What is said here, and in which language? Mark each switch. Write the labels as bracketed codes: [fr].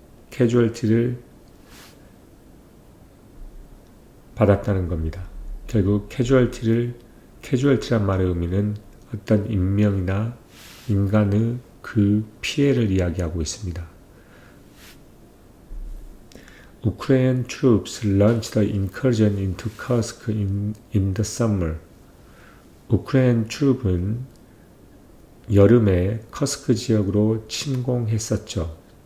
[ko] 캐주얼티를 받았다는 겁니다. 결국 캐주얼티란 말의 의미는 어떤 인명이나 인간의 그 피해를 이야기하고 있습니다. [en] Ukrainian troops launched the incursion into Kursk in the summer. [ko] 우크라이나 트룹은 여름에 커스크 지역으로 침공했었죠.